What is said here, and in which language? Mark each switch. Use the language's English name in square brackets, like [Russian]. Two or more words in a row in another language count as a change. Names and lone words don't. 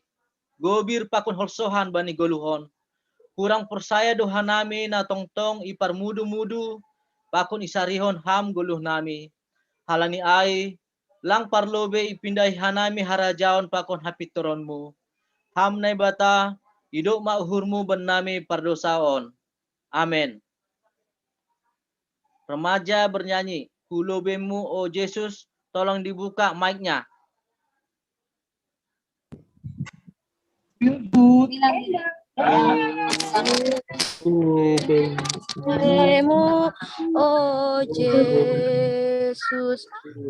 [Batak Simalungun] Gobir pakun holsohan bani goluhon. Kurang persaya doha nami na tongtong ipar mudu-mudu. Pakun isarihon ham goluh nami. Halani ai. Lang parlobe ipindai hanami harajaon pakun hapitoronmu. Ham nai bata. Idok ma uhurmu ben nami pardosaon. [Indonesian] Amin. Remaja bernyanyi. [Batak Simalungun] Hulobemu oh Yesus, [Indonesian] tolong dibuka mic-nya. [Batak Simalungun] Hulobemu oh Yesus,